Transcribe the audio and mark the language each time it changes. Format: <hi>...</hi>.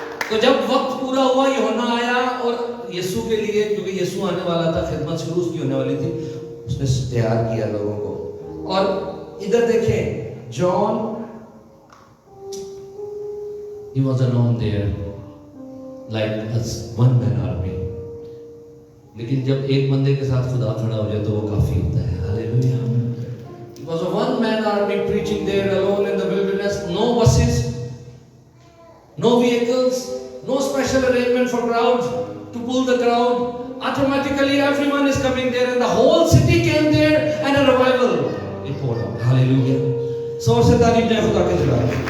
<hi>तो जब वक्त पूरा हुआ, यूहन्ना आया और यीशु के लिए, क्योंकि यीशु आने वाला था, खिदमत शुरू उसकी होने वाली थी, उसने तैयार किया लोगों को. और इधर देखें,</hi> <en>John, he was alone there like a one man army.</en> <hi>लेकिन जब एक बंदे के साथ खुदा खड़ा हो जाए तो वो काफी होता है. Hallelujah.</hi> <en>It was a one man army preaching there alone in the wilderness. No buses, no vehicles, no special special arrangement for crowds to pull the crowd. Automatically everyone is coming there and the whole city came there and a revival it poured out. Hallelujah.</en> <hi>So से तारीफ ने खुदा के जलाल।</hi>